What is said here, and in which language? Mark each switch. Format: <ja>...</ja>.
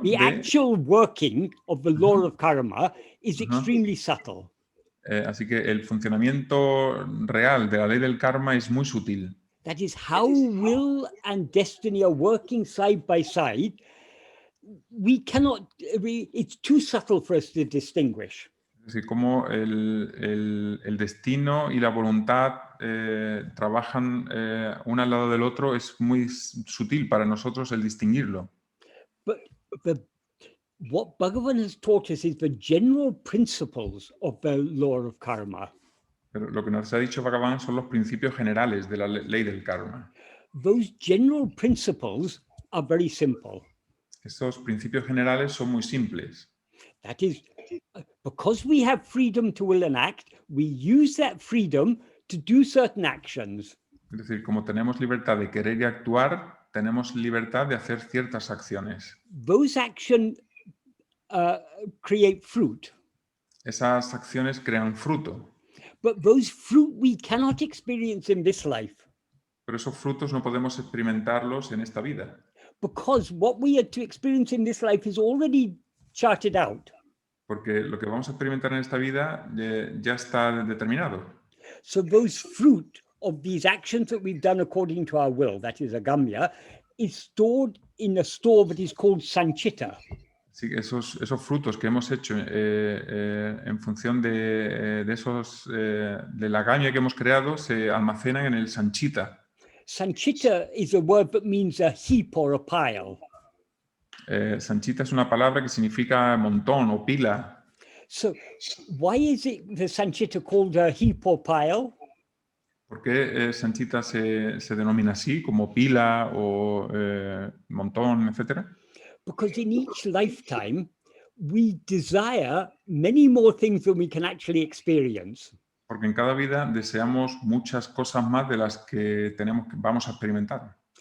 <en>The actual working of the law of karma is extremely subtle.</en> <es>Así que el funcionamiento real de la ley del karma es muy sutil.</es> <en>That is, how will and destiny are working side by side. It's too subtle for us to distinguish.</en> <es>Es decir, cómo el destino y la voluntad trabajan uno al lado del otro es muy sutil para nosotros el distinguirlo.</es> <en>But what Bhagavan has taught us is the general principles of the law of karma.</en> <es>Pero lo que nos ha dicho Bhagavan son los principios generales de la ley del karma.</es> <en>Those general principles are very simple.</en> <es>Estos principios generales son muy simples.</es> <en>That is, because we have freedom to will and act, we use that freedom to do certain actions.</en> <es>Es decir, como tenemos libertad de querer y actuar, tenemos libertad de hacer ciertas acciones.</es> <en>Those actions create fruit.</en> <es>Esas acciones crean fruto.</es> <en>But those fruit we cannot experience in this life.</en> <es>Pero esos frutos no podemos experimentarlos en esta vida.</es> <en>Because what we are to experience in this life is already charted out.</en> <es>Porque lo que vamos a experimentar en esta vida ya está determinado.</es> <en>So those fruit of these actions that we've done according to our will, that is agamya, is stored in a store that is called sanchita.</en> <es>Así que esos frutos que hemos hecho en función de la agamya que hemos creado se almacenan en el sanchita.</es> <en>Sanchita is a word that means a heap or a pile.</en> <es>Sanchita es una palabra que significa montón o pila.</es> <en>So why is it the sanchita called a heap or pile?</en> <es>¿Por qué sanchita se denomina así, como pila o montón, etcétera?</es> <en>Because in each lifetime, we desire many more things than we can actually experience.</en> <es>Porque en cada vida deseamos muchas cosas más de las que vamos a experimentar.</es>